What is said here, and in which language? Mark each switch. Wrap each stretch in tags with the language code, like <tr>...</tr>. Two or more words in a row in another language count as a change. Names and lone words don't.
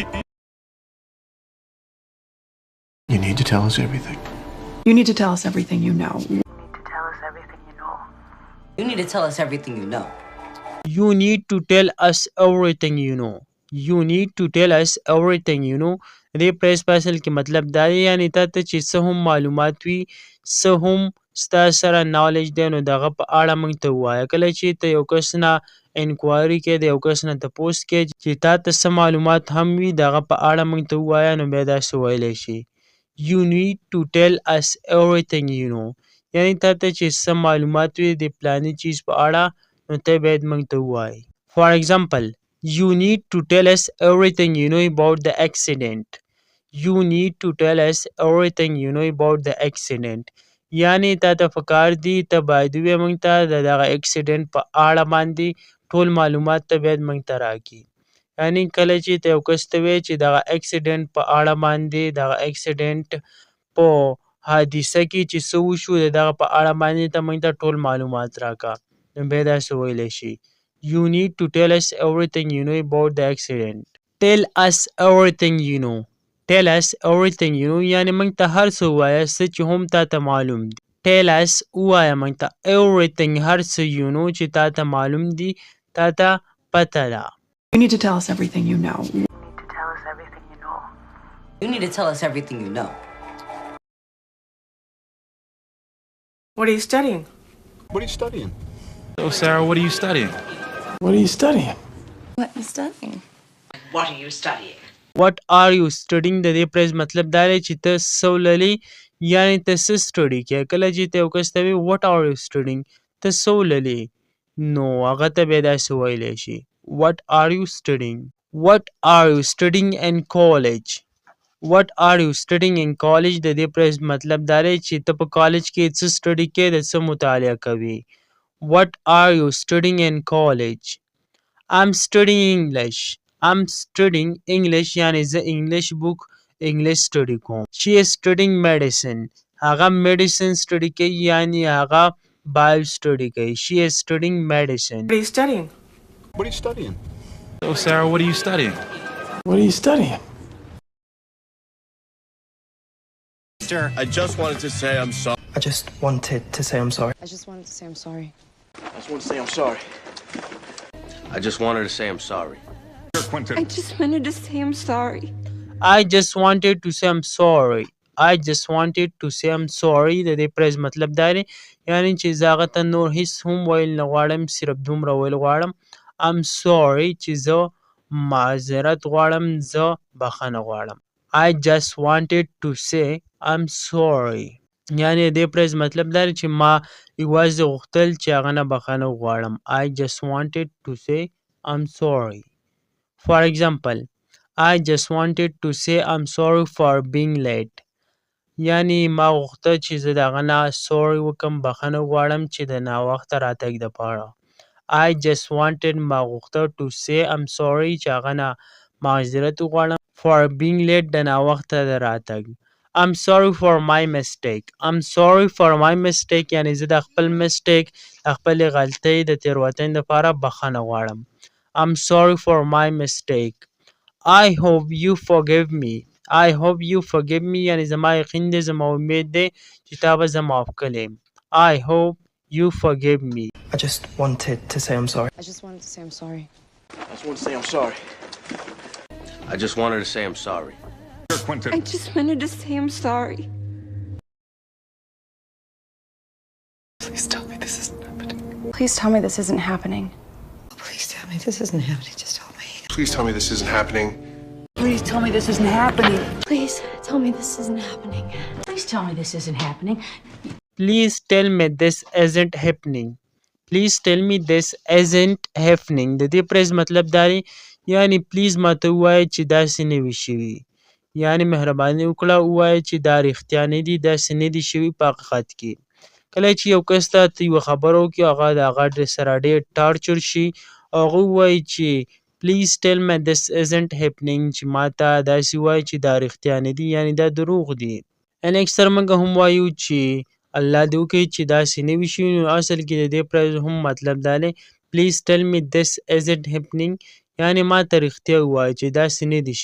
<en>You need to tell us everything. You need to tell us everything you know. You need to tell us everything you know. You need to tell us everything you know. You need to tell us everything you know. You need to tell us everything you know.</en> <ps>دې پریس پاسل کې مطلب دا دی یعنی تا ته چې څه هم معلومات وي څه هم ستا سره نالج دی نو د هغه په اړه موږ ته ووایه کله چې ته یو کس نه انکوایري کوې د یو کس نه تپوس کوې چې تا ته څه معلومات هم وي د هغه په اړه موږ ته ووایه نو بیا داسې ویلی شي</ps> <en>You need to tell us everything you know</en> <ps>یعنی تا ته چې څه معلومات وي د پلاني چیز په اړه نو ته باید موږ ته ووایې</ps> <en>For example You need to tell us everything you know about the accident. You need to tell us everything you know about the accident.</en> <ps>یعنی تا ته پکار دي ته باید ووایې موږ ته د دغه اکسیډنټ په اړه باندې ټول معلومات ته باید موږ ته راکړي یعنی کله چې ته یو کس ته وایې چې دغه اکسیډنټ په اړه باندې دغه اکسیډنټ په حادثه کې چې څه وشو د دغه په اړه باندې ته موږ ته ټول معلومات راکړه نو بیا داسې ویلی شي</ps> <en>You need to tell us everything you know about the accident. Tell us everything you know. Tell us everything you know</en> <ps>یعنی موږ ته هر څه ووایه څه چې هم تا ته معلوم دي</ps> <en>Tell us</en> <ps>ووایه موږ ته everything هر څه</ps> <en>you know</en> <ps>چې تا ته معلوم دي تا ته پته ده</ps> <en>You need to tell us everything you know. You need to tell us everything you know. You need to tell us everything you know. What are you studying? What are you studying? So, Sarah, what are you studying? What are you studying? What are you studying? What are you studying? What are you studying</en> <ps>د دې پریز مطلب دا دی چې ته څه ولولې یعنی ته څه سټډي کوې کله چې ته یو کس ته وایې</ps> <en>what are you studying</en> <ps>ته څه ولولې نو هغه ته بیا داسې ویلی شي</ps> <en>What are you studying? What are you studying in college? What are you studying in college</en> <ps>د دې پریز مطلب دا دی چې ته په کالج کې څه سټډي کوې د څه مطالعه کوې</ps> <en>What are you studying in college? I'm studying English. I'm studying English</en> <ps>یعنی زه انګلیش بوک انګلیش سټډي کوم</ps> <en>She is studying medicine.</en> <ps>هغه medicine سټډي کوي یعنی هغه بایو سټډي کوي</ps> <en>She is studying medicine. What are you studying? What are you studying? So, Sarah, what are you studying? What are you studying? I just wanted to say I'm sorry. I just wanted to say I'm sorry. I just wanted to say I'm sorry. I just want to say I'm sorry. I just wanted to say I'm sorry. I just wanted to say I'm sorry. I just wanted to say I'm sorry. I just wanted to say I'm sorry</en> <ps>د دې پریز مطلب دا دی یعنی چې زه هغه ته نور هیڅ هم ویل نه غواړم صرف دومره ویل غواړم</ps> <en>I'm sorry</en> <ps>چې زه معذرت غواړم زه بخښنه غواړم</ps> <en>I just wanted to say I'm sorry</en> <ps>یعنی د دې پریز مطلب دا دی چې ما یوازې غوښتل چې هغه نه بخښنه وغواړم</ps> <en>I just wanted to say I'm sorry For example, I just wanted to say I'm sorry for being late.</en> <ps>یعنی ما غوښته چې زه د هغه نه سوري وکم، بخښنه غواړم چې د ناوخته راتګ دپاره.</ps> <en>I just wanted</en> <ps>ما غوښته</ps> <en>to say I'm sorry</en> <ps>چې هغه نه معذرت وغواړم</ps> <en>for being late</en> <ps>د ناوخته د راتګ.</ps> <en>I'm sorry for my mistake. I'm sorry for my mistake</en> <ps>یعنی زه د خپل mistake د خپلې غلطۍ د تېروتنې دپاره بخښنه غواړم.</ps> <en>I'm sorry for my mistake. I hope you forgive me. I hope you forgive me</en> <ps>یعنی زما یقین دی، زما امید دی چې تا به زه معاف کړی.</ps> <en>I hope you forgive me. I just wanted to say I'm sorry. I just wanted to say I'm sorry. I just want to say I'm sorry. I just wanted to say I'm sorry. I just wanted to say I'm sorry. Please tell me this isn't happening. Please tell me this isn't happening. Please tell me this isn't happening. Just tell me. Please tell me this isn't happening. Please tell me this isn't happening. Please tell me this isn't happening. Please tell me this isn't happening. Please tell me this isn't happening. Please tell me this isn't happening.</en> <ps>د دې پریز مطلب دا دی یعنی پلیز ماته ووایه چې داسې نه وي شوي. یعنی مهرباني وکړه ووایه چې دا رښتیا نه دي، داسې نه دي شوي په حقیقت کې. کله چې یو کس ته یوه خبره وکړي هغه د هغه سره ډېر ټارچر شي او هغه ووایي چې</ps> <en>Please tell me this isn't happening</en> <ps>چې ماته داسې ووایي چې دا رښتیا نه دي یعنی دا دروغ دي. یعنی اکثر موږ هم وایو چې الله دې وکړي چې داسې نه وي شوي، نو اصل کې د دې پریز هم مطلب دا دی</ps> <en>Please tell me this isn't happening</en> <ps>یعنی ماته رښتیا ووایه چې داسې نه دي شوي.</ps>